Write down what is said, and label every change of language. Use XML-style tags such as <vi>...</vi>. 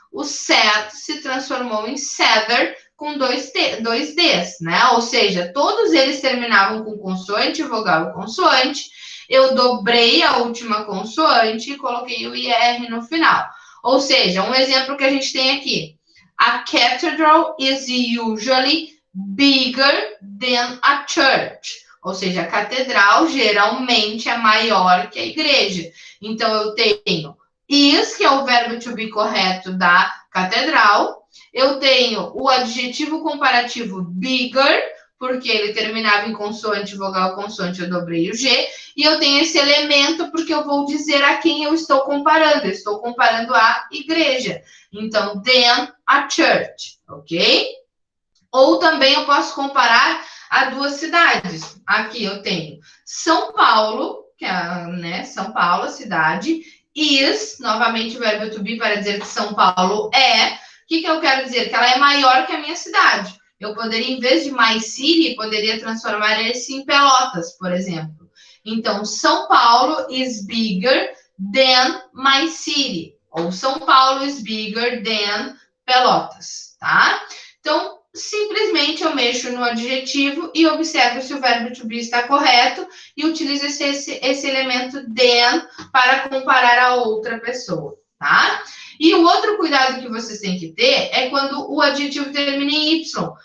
<pt>O sad se transformou em sadder, com 2 Ds, né? Ou seja, todos eles terminavam com consoante, vogal e consoante. Eu dobrei a última consoante e coloquei o IR no final. Ou seja, um exemplo que a gente tem aqui.</pt> <en>A cathedral is usually bigger than a church.</en> <pt>Ou seja, a catedral geralmente é maior que a igreja. Então, eu tenho is, que é o verbo to be correto da catedral. Eu tenho o adjetivo comparativo bigger, porque ele terminava em consoante, vogal, consoante, eu dobrei o G. E eu tenho esse elemento porque eu vou dizer a quem eu estou comparando. Eu estou comparando a igreja. Então,</pt> <en>than a church,</en> <pt>ok? Ou também eu posso comparar a duas cidades. Aqui eu tenho São Paulo, que é, né, São Paulo, a cidade, is, novamente o verbo to be para dizer que São Paulo é. O que eu quero dizer? Que ela é maior que a minha cidade. Eu poderia, em vez de</pt> <en>my city,</en> <pt>poderia transformar esse em Pelotas, por exemplo. Então,</pt> <en>São Paulo is bigger than my city. Ou São Paulo is bigger than Pelotas, tá?</en> <pt>Então, simplesmente eu mexo no adjetivo e observo se o verbo to be está correto e utilizo esse elemento than para comparar a outra pessoa, tá? E o outro cuidado que vocês têm que ter é quando o adjetivo termina em Y.</pt>